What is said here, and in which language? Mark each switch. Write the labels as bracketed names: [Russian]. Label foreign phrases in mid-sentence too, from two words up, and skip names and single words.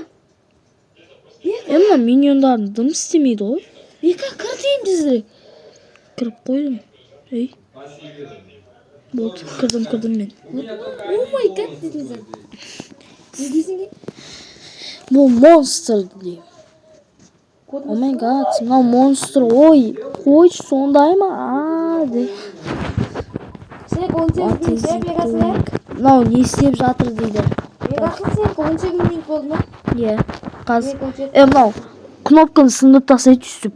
[Kazakh] Мына миньондарын дым істемейді ғой. Бека кір дейм тезірек. Кіріп қойдым. Болды, кірдім мен. [English] Oh my god [Kazakh] дедің сен. Сіз дейсің ке? Бұл монстр дейм. [English] Oh my god, [Kazakh] мынау монстр. Ой, қойшы сондай ма? Де. Сен 18 минут бегасың. Мынау не істеп жатыр дейді. Бегасың сен 18 минут болды ма? Иә. Қазір. Мынау кнопканы сындырып тастайды түсіп.